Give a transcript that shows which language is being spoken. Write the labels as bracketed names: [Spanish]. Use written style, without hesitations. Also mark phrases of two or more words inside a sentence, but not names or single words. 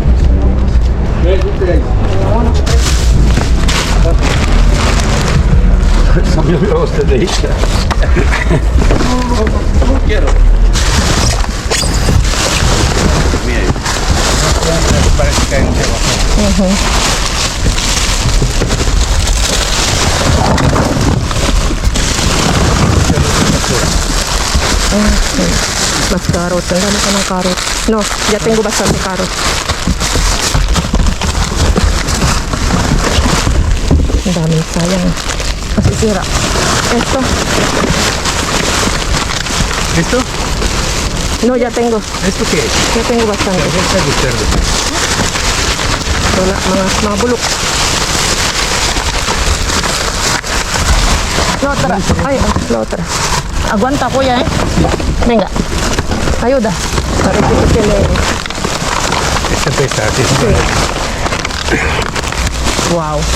[Spanish] No me olvidó usted de ella. No quiero. Mire. Parece que hay un debajo. Mas carrots. [Filipino] Ang dami ko ng carrots. [Spanish] No, ya tengo bastante carrots. [Filipino] Ang dami, sayang. Masisira. [Spanish] Esto. ¿Esto? No, ya tengo. ¿Esto qué es? Ya tengo bastante. Cabeza de cerdo. [Filipino] Wala, mga bulok. [Spanish] La otra. Ay, la otra. Aguanta, kuya, eh. Venga. Ayuda. Parece que tiene... Esta pesa, así es. [English] Wow.